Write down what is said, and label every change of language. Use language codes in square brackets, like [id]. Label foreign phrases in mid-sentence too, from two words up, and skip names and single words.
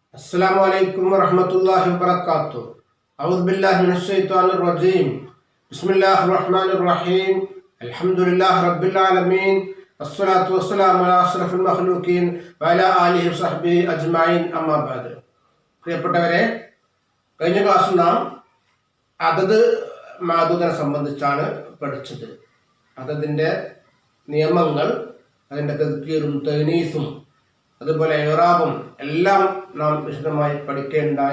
[ar] السلام عليكم ورحمة الله وبركاته أعوذ بالله من الشيطان الرجيم. بسم الله الرحمن الرحيم الحمد لله رب العالمين. الصلاة والسلام على أشرف المخلوقين وعلى آله وصحبه أجمعين أما بعد. [ml] പ്രിയപ്പെട്ടവരെ, കഴിഞ്ഞ ക്ലാസ്സിൽ നാം അതത് മാദൂദിനെ സംബന്ധിച്ചാണ് പഠിച്ചത്. അതതിൻ്റെ നിയമങ്ങൾ, അതിൻ്റെ തദ്കീറും തഅനീസും അതുപോലെ ഇറാബും എല്ലാം നാം വിശദമായി പഠിക്കേണ്ടായി.